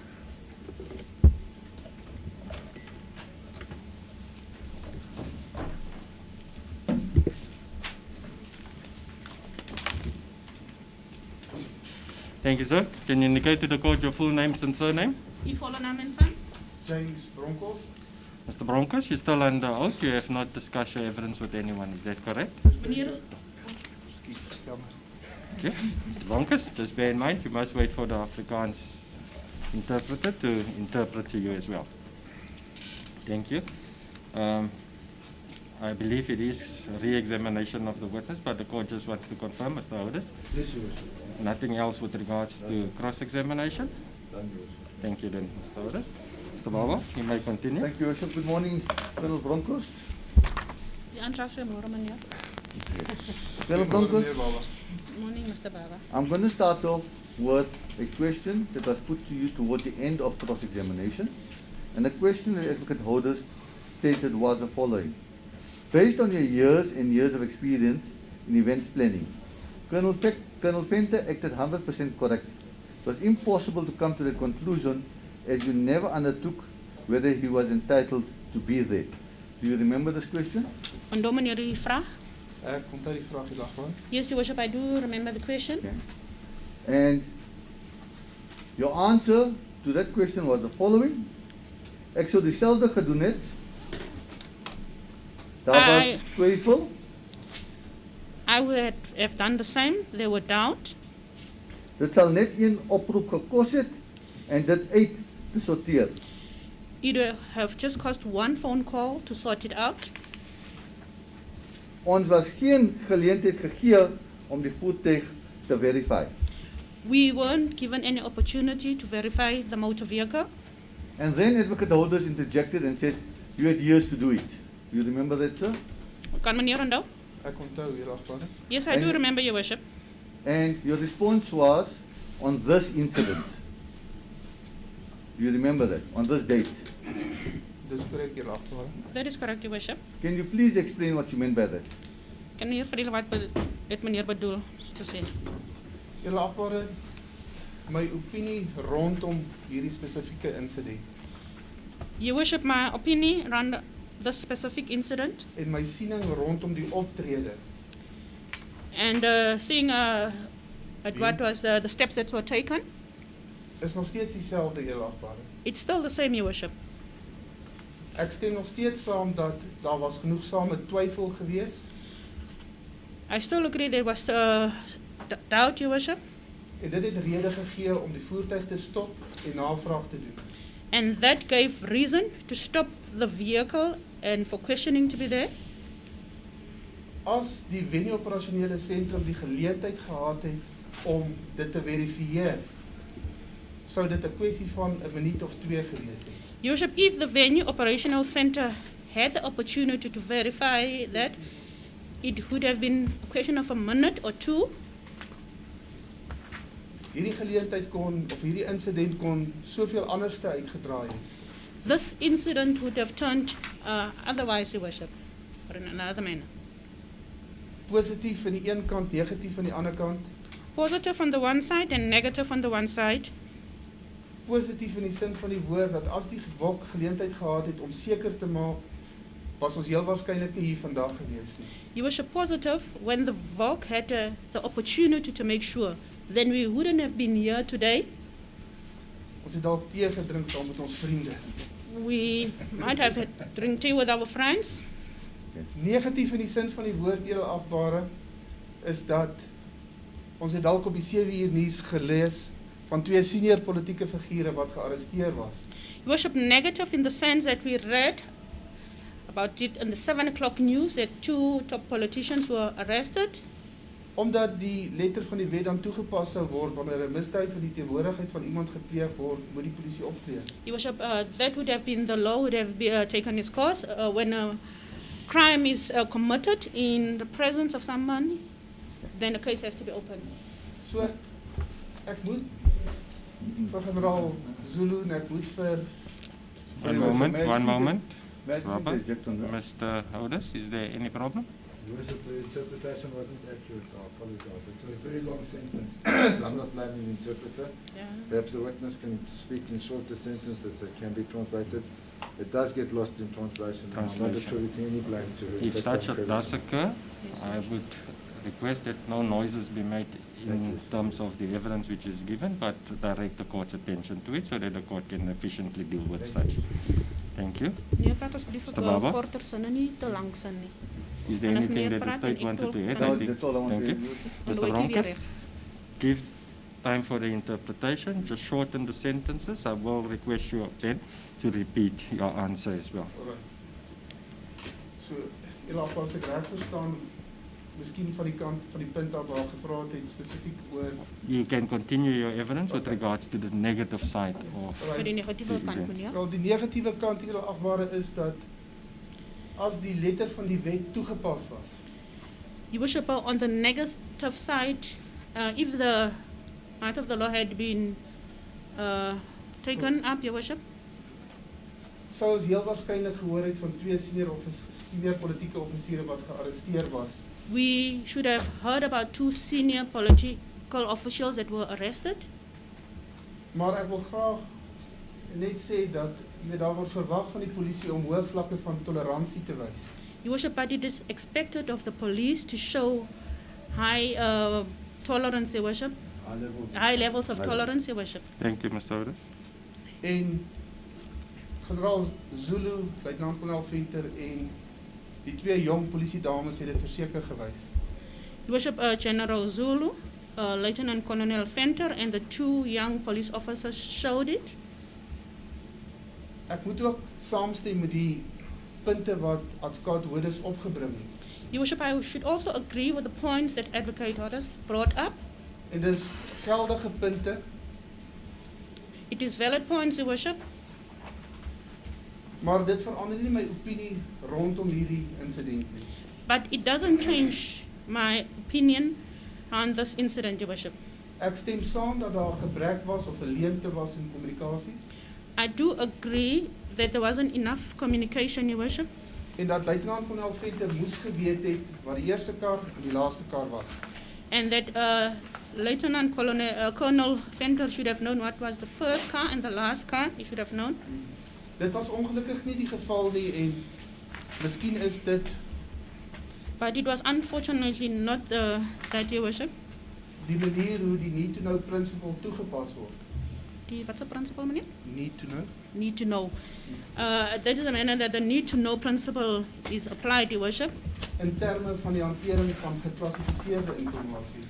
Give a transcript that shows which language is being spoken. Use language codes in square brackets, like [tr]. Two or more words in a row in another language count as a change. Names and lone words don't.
[en] Thank you, sir. Can you indicate to the court your full names and surname? [af] U volle naam en van? [en] James Broncos. Mr. Broncos, you're still under oath. You have not discussed your evidence with anyone. Is that correct? [af] Meneer is [en] Okay. Mr. Broncos, just bear in mind, you must wait for the Afrikaans interpreter to interpret to you as well. Thank you. I believe it is re-examination of the witness, but the court just wants to confirm, Mr. Oudis. Yes, Your Worship. Nothing else with regards to cross-examination? Done, Your Worship. Thank you then, Mr. Oudis. Mr. Baba, you may continue. Thank you, Your Worship. Good morning, Colonel Broncos. [af] die aanklaer sê môre meneer. [en] Colonel Broncos, Morning Mr. Baba. I'm going to start off with a question that was put to you towards the end of cross-examination. And the question the advocate holders stated was the following. Based on your years and years of experience in events planning, Colonel Fenter acted 100% correct. It was impossible to come to the conclusion as you never undertook whether he was entitled to be there. Do you remember this question? [af] Onthou meneer die vraag? Ek onthou die vraag die dag van. [en] Yes, Your Worship, I do remember the question. Okay. And your answer to that question was the following. [af] Ek sou dieselfde gedoen het. Daar was twyfel. [en] I would have done the same. There were doubt. [af] Dit sal net een oproep gekos het en dit uit te sorteer. [en] It would have just cost one phone call to sort it out. [af] Ons was geen geleentheid gegee om die voertuig te verify. [en] We weren't given any opportunity to verify the motor vehicle. And then advocate holders interjected and said, you had years to do it. Do you remember that, sir? [af] Kan meneer onthou? Ek onthou die dag van. [en] Yes, I do remember, Your Worship. And your response was on this incident. Do you remember that? On this date. [af] Dis korrek die dag van. [en] That is correct, Your Worship. Can you please explain what you meant by that? [af] Kan meneer vertel wat het meneer bedoel te sê? Die dag van my opinie rondom hierdie spesifieke insident [en] Your Worship, my opinion around this specific incident [af] en my siening rondom die optrede [en] and seeing at what was the steps that were taken, [af] is nog steeds dieselfde die dag van. [en] it's still the same, Your Worship. [af] Ek stem nog steeds saam dat daar was genoegsame twyfel gewees [en] I still agree there was doubt, Your Worship, [af] en dit het rede gegee om die voertuig te stop en navraag te doen. [en] and that gave reason to stop the vehicle and for questioning to be there. [af] As die Winnie operasionele sentrum die geleentheid gehad het om dit te verifieer, sou dit 'n kwessie van 'n minuut of 2 gewees het. [en] Your Worship, if the venue operational center had the opportunity to verify that, it would have been a question of a minute or two. [af] Hierdie geleentheid kon of hierdie insident kon soveel anderste uitgedraai het. [en] This incident would have turned otherwise, Your Worship, or in another manner. [af] Positief aan die een kant, negatief aan die ander kant. [en] Positive on the one side and negative on the one side. [af] Positief in die sin van die woord dat as die WOC geleentheid gehad het om seker te maak, was ons heel waarskynlik nie hier vandag gewees nie. [en] You were positive when the VOC had the opportunity to make sure, then we wouldn't have been here today. [af] Ons het dalk tee gedrink saam met ons vriende. [en] We might have had drink tea with our friends. [af] Negatief in die sin van die woord edelagbare is dat ons het dalk op die 7 uur nuus gelees van 2 senior politieke figure wat gearresteer was. [en] Your Worship, negative in the sense that we read about it in the 7 o'clock news that 2 top politicians were arrested. [af] Omdat die letter van die wet dan toegepas sou word wanneer 'n misdaad van die teenwoordigheid van iemand gepleeg word, moet die polisie optree. [en] Your Worship, that would have been the law would have taken its course when a crime is committed in the presence of someone, then the case has to be opened. [af] So ek moet vir generaal Zulu en ek moet vir [en] One moment. May I Robert, interject on that? Mr. Houders, is there any problem? Your Worship, the interpretation wasn't accurate. I apologize. It was a very long sentence, so I'm not blaming the interpreter. Yeah. Perhaps the witness can speak in shorter sentences that can be translated. It does get lost in translation. I'm not attributing any blame to it. If such a does occur, Yes, I would request that no noises be made in terms of the evidence which is given, but direct the court's attention to it so that the court can efficiently deal with such. Thank you. [af] Nee, praat asseblief [en] Mr. Baba? [af] korter sinne nie te lank sin nie. [en] Is there [af] En as [en] anything [af] meneer [en] that the [af] praat [en] state [af] en ek [en] wanted to [af] wil- [en] add? No, I think. that's all I want Thank to you. [af] Dan [en] Mr. [af] doe ek hier weer Ronkas, [en] give time for the interpretation. Just shorten the sentences. I will request you then to repeat your answer as well. [af] So as ek reg verstaan, miskien van die kant van die punt af waar gepraat het spesifiek oor [en] You can continue your evidence with regards to the negative side of. [af] vir die negatiewe kant, meneer. wel die negatiewe kant edelagbare is dat as die letter van die wet toegepas was, [en] Your Worship, on the negative side, if the part of the law had been taken up, Your Worship, [af] sou ons heel waarskynlik gehoor het van 2 senior politieke offisiere wat gearresteer was. [en] we should have heard about 2 senior political officials that were arrested. [af] Maar ek wil graag net sê dat jy weet daar word verwag van die polisie om hoë vlakke van toleransie te wys. [en] Your Worship, but it is expected of the police to show high tolerance, Your Worship, high levels of tolerance, Your Worship. Thank you, Mr. Houders. [af] En generaal Zulu, luitenant-kolonel Venter en die 2 jong polisiedames het dit verseker gewys. [en] Your Worship, General Zulu, Lieutenant Colonel Fenter, and the 2 young police officers showed it. [af] Ek moet ook saamstem met die punte wat advokaat Houders opgebring het. [en] Your Worship, I should also agree with the points that Advocate Houders brought up. [af] En dis geldige punte, [en] It is valid points, Your Worship, [af] maar dit verander nie my opinie rondom hierdie insident nie. [en] but it doesn't change my opinion on this incident, Your Worship. [af] Ek stem saam dat daar gebrek was of 'n leemte was in kommunikasie [en] I do agree that there wasn't enough communication, Your Worship, [af] en dat luitenant-kolonel Venter moes geweet het wat die eerste kar en die laaste kar was. [en] and that Lieutenant Colonel Fenter should have known what was the first car and the last car. He should have known. [af] Dit was ongelukkig nie die geval nie en miskien is dit [en] But it was unfortunately not that, Your Worship. [af] die manier hoe die [en] need to know principle [af] toegepas word. [en] What's the principle, meneer? Need to know. Need to know. That is the manner that the need to know principle is applied, Your Worship, [af] In terme van die hantering van geklassifiseerde inligting.